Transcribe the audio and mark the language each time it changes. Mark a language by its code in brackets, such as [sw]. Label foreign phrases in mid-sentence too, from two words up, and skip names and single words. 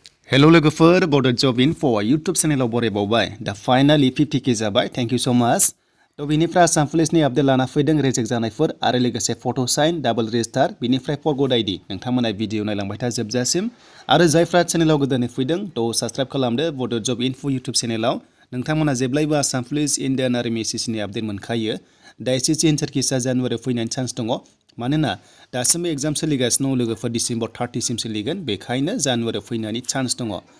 [brx] Hello लोगोफोर Bodo Job Info YouTube चैनेलाव बरायबावबाय दा फाइनाली 50k जाबाय [en] thank you so much [brx] तो बिनिफ्राय आसाम पुलिसनि आपडेट लाना फैदों रिजेक्ट जानायफोर आरो लोगोसे [en] photo sign double register [brx] बिनिफ्राय फरवर्ड आईडी नोंथांमोना भिडिअ नायलांबाय था जोबजासिम आरो जायफ्रा चैनेलाव गोदानै फैदों तो साबस्क्राइब खालामदो Bodo Job Info YouTube चैनेलाव नोंथांमोना जेब्लायबो आसाम पुलिस इन्डियान आर्मि एसएससिनि आपडेट मोनखायो दा एसएससि [en] answer key [brx] जानुवारियाव फैनायनि चान्स दङ मानोना दासिमबो एग्जाम सोलिगासिनो दं लोगोफोर डिसेम्बर 30 सिम सोलिगोन बेखायनो जानुवारियाव फैनायनि चान्स दङ